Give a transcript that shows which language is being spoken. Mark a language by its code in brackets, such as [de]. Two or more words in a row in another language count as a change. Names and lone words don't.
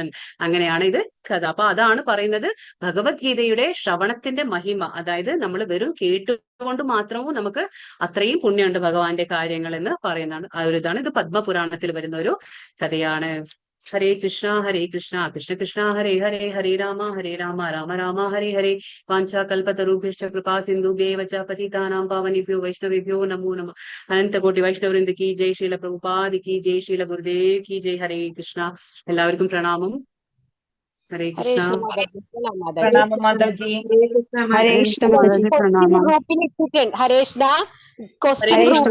[ml] അങ്ങനെയാണ് ഇത് കഥ. അപ്പൊ അതാണ് പറയുന്നത് ഭഗവത്ഗീതയുടെ ശ്രവണത്തിന്റെ മഹിമ. അതായത് നമ്മൾ വെറും കേട്ടുകൊണ്ട് മാത്രവും നമുക്ക് അത്രയും പുണ്യമുണ്ട് ഭഗവാന്റെ കാര്യങ്ങൾ എന്ന് പറയുന്നതാണ്. ആ ഒരു ഇതാണ്. ഇത് പത്മപുരാണത്തിൽ വരുന്ന ഒരു കഥയാണ്. [sa] हरे कृष्ण कृष्ण कृष्ण हरे हरे, हरे राम राम राम हरे हरे. वाञ्छाकल्पतरुभ्यश्च कृपा सिन्धुभ्येव च पतितानां पावनेभ्यो वैष्णवेभ्यो नमो नमः. [hi] अनन्तकोटि वैष्णववृन्द की जय, श्रील प्रभुपाद की जय, श्रील गुरुदेव की जय. [sa] हरे कृष्ण. [ml] എല്ലാവർക്കും പ്രണാമം. ഹരേ ഹരേ കൃഷ്ണ. കൃഷ്ണ മാതാജി. മാതാജി പ്രണാമം മാതാജി. [sa] हरे कृष्ण [ml] മാതാജി. ക്വസ്റ്റ്യൻ ഗ്രൂപ്പിൽ ഇട്ടിട്ടുണ്ട്. [sa] हरे कृष्ण. [ml] ക്വസ്റ്റ്യൻ [sa] हरे कृष्ण